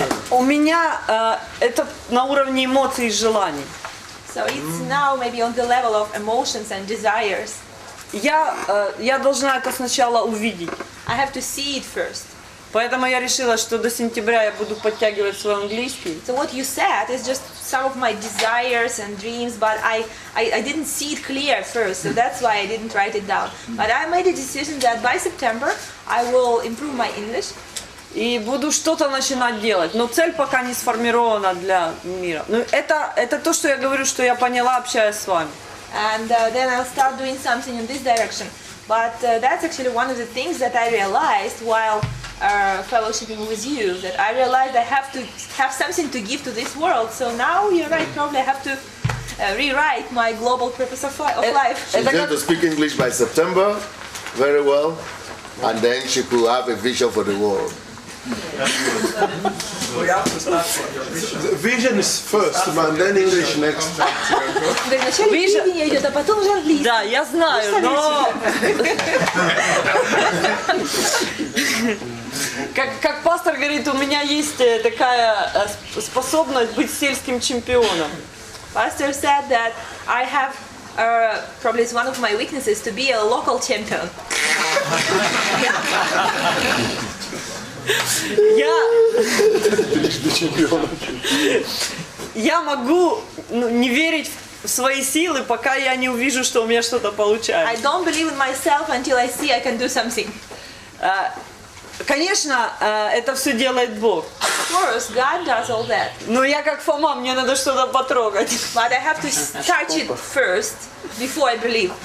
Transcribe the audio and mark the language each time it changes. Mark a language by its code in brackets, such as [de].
[ru] У меня это на уровне эмоций и желаний. [en] So it's now maybe on the level of emotions and desires. [ru] Я должна это сначала увидеть. [en] I have to see it first. [ru] Поэтому я решила, что до сентября я буду подтягивать свой английский. [en] So what you said is just some of my desires and dreams, but I didn't see it clear at first, so that's why I didn't write it down. But I made a decision that by September I will improve my English. [ru] И буду что-то начинать делать. Но цель пока не сформирована для мира. Но это то, что я говорю, что я поняла, общаясь с вами. [en] And then I'll start doing something in this direction. But that's actually one of the things that I realized while fellowshipping with you, that I realized I have to have something to give to this world. So now you're right, probably I have to rewrite my global purpose of life. She's going to speak English by September very well, and then she could have a vision for the world. We have to start from your vision. The vision is first, and then English next. [ru] Вначале видение идет, а потом уже английский. Да, я знаю, но... Как пастор говорит, у меня есть такая способность быть сельским чемпионом. [en] Pastor said that I have probably it's one of my weaknesses to be a local champion. [ru] Я могу не верить в свои силы, пока я не увижу, что у меня что-то получается. [en] I don't believe in myself until I see I can do something. [ru] Конечно, это все делает Бог. [en] Of course, God does all that. [ru] Но я как Фома, мне надо что-то потрогать. [en] But I have to touch it first before I believe.